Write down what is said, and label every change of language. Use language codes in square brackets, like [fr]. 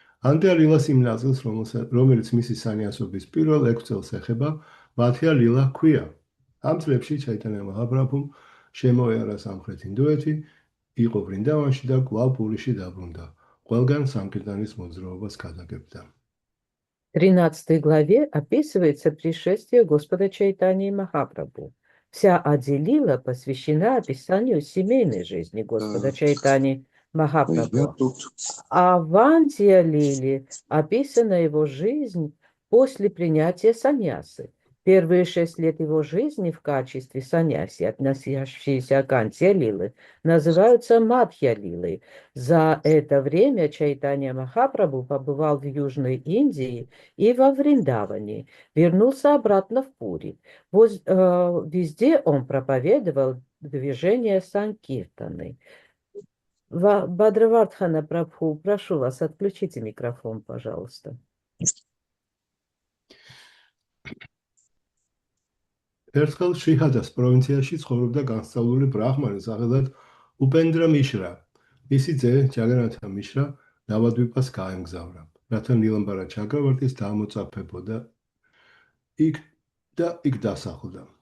[ka] ანტია ლილას იმ ნაწილს, რომელიც მისი სანიასობის პირველ 6 წელს ეხება, მათია ლილა ჰქვია. ამ წლებში ჩაიტანია მაჰაპრაბჰუმ შემოიარა სამხრეთ ინდოეთი, იყო ვრინდავანში და კვლავ პურიში დაბრუნდა. ყველგან სამკირტანის მოძრაობას გადაგებდა. [ru] 13 главе описывается пришествие Господа Чайтаньи Махапрабху. Вся Ади Лила посвящена описанию семейной жизни Господа Чайтаньи Махапрабху. А в Антия Лиле описана его жизнь после принятия саньясы. Первые 6 лет его жизни в качестве саньяси, относящиеся к антилилы, называются Мадхья-лилой. За это время Чайтанья Махапрабху побывал в Южной Индии и во Вриндаване, вернулся обратно в Пури. Везде он проповедовал движение Санкиртаны. Бадравардхана Прабху, прошу вас, отключите микрофон, пожалуйста. [ka] ერთხელ შიჰადას პროვინციაში ცხოვრობდა განსწავლული ბრაჰმანი სახელად უპენდრა მიშრა. მისი ძე ჯაგანათა მიშრა ნავადვიპას გაემგზავრა, რათა ნილამბარა ჩაკრავარტის დამოწაფებოდა იქ დასახლდა.